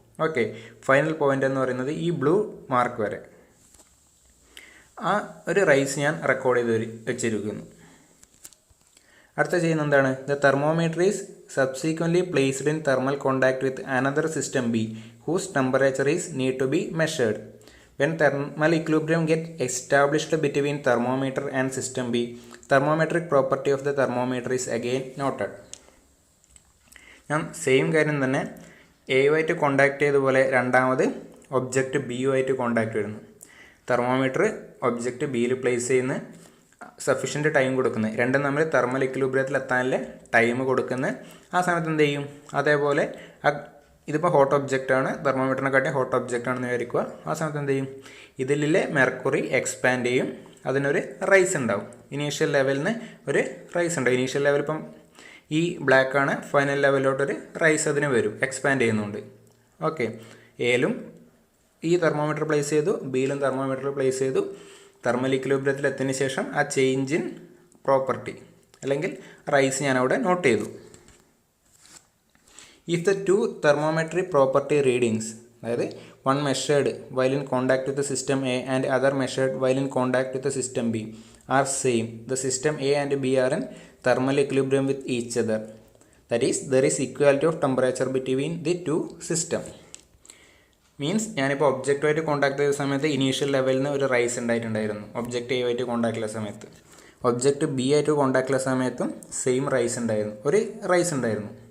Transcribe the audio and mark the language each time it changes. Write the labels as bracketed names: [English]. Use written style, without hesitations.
[Malayalam] Okay, final point എന്ന് പറയുന്നത് ഈ ബ്ലൂ മാർക്ക് വരെ. ആ ഒരു റൈസ് ഞാൻ റെക്കോർഡ് ചെയ്ത് വെച്ചിരിക്കുന്നു. അടുത്ത ചെയ്യുന്നത് എന്താണ്, [English] The thermometer is subsequently placed in thermal contact with another system B whose temperature is need to be measured. When thermal equilibrium gets established between thermometer and system B, thermometric property of the thermometer is again noted. [Malayalam] ഞാൻ same കാര്യം തന്നെ എയുമായിട്ട് contact ചെയ്തതുപോലെ രണ്ടാമത് object ബിയുമായിട്ട് contact വരുന്നു. Thermometer object ബിയിൽ place ചെയ്യുന്ന sufficient time കൊടുക്കുന്നത്, രണ്ടും തമ്മിൽ തെർമൽ ഇക്വിലിബ്രിയത്തിൽ എത്താനുള്ള ടൈം കൊടുക്കുന്നത്. ആ സമയത്ത് എന്ത് ചെയ്യും, അതേപോലെ ഇതിപ്പോൾ ഹോട്ട് ഒബ്ജക്റ്റാണ്, തെർമോമീറ്ററിനെക്കാട്ടി ഹോട്ട് ഒബ്ജക്റ്റ് ആണെന്ന് വിചാരിക്കുക. ആ സമയത്ത് എന്ത് ചെയ്യും, ഇതിലെ മെർക്കുറി എക്സ്പാൻഡ് ചെയ്യും, അതിനൊരു റൈസ് ഉണ്ടാവും. ഇനീഷ്യൽ ലെവലിൽ നിന്ന് ഒരു റൈസ് ഉണ്ടാവും. ഇനീഷ്യൽ ലെവൽ ഇപ്പം ഈ ബ്ലാക്ക് ആണ്, ഫൈനൽ ലെവലിലോട്ടൊരു റൈസ് അതിന് വരും, എക്സ്പാൻഡ് ചെയ്യുന്നുണ്ട്. ഓക്കെ, എയിലും ഈ തെർമോമീറ്റർ പ്ലേസ് ചെയ്തു, ബിയിലും തെർമോമീറ്റർ പ്ലേസ് ചെയ്തു. തെർമൽ ഇക്വിലിബ്രിയത്തിൽ എത്തിയതിന് ശേഷം ആ ചേഞ്ച് ഇൻ പ്രോപ്പർട്ടി അല്ലെങ്കിൽ റൈസ് ഞാൻ അവിടെ നോട്ട് ചെയ്തു. [English] If the two thermometric property readings, അതായത് one measured while in contact with the system A and other measured while in contact with the system B are same, the system A and B are in thermal equilibrium with each other. That is, there is equality of temperature between the two systems. [Malayalam] Means ഞാനിപ്പോൾ ഒബ്ജക്റ്റുമായിട്ട് contact ചെയ്ത സമയത്ത് initial ലെവലിൽ നിന്ന് ഒരു rice ഉണ്ടായിട്ടുണ്ടായിരുന്നു. Object എയുമായിട്ട് contact ചെയ്ത സമയത്ത് object B ആയിട്ട് contact ചെയ്ത സമയത്തും സെയിം റൈസ് ഉണ്ടായിരുന്നു, ഒരു റൈസ് ഉണ്ടായിരുന്നു.